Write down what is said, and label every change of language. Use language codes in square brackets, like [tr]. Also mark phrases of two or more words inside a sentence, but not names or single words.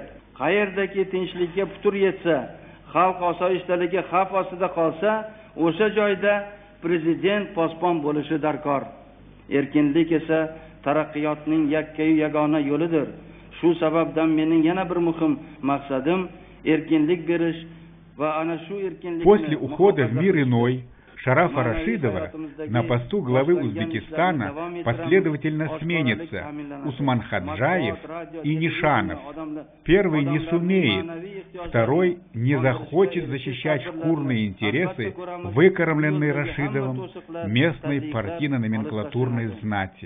[uz] Qayerdaki tinchlikka putur yetsa, xalq osoyishtaligi xavf ostida qolsa, o'sha joyda prezident posbon bo'lishi darkor. Erkinlik esa taraqqiyotning yakkayu yagona yo'lidir. Shu sababdan mening yana bir muhim maqsadim erkinlik berish va ana shu erkinlikni [ru] После ухода в мир иной Шарафа Рашидова на посту главы Узбекистана последовательно сменятся Усман Хаджаев и Нишанов. Первый не сумеет, второй не захочет защищать шкурные интересы, выкормленной Рашидовым местной партийно-номенклатурной знати.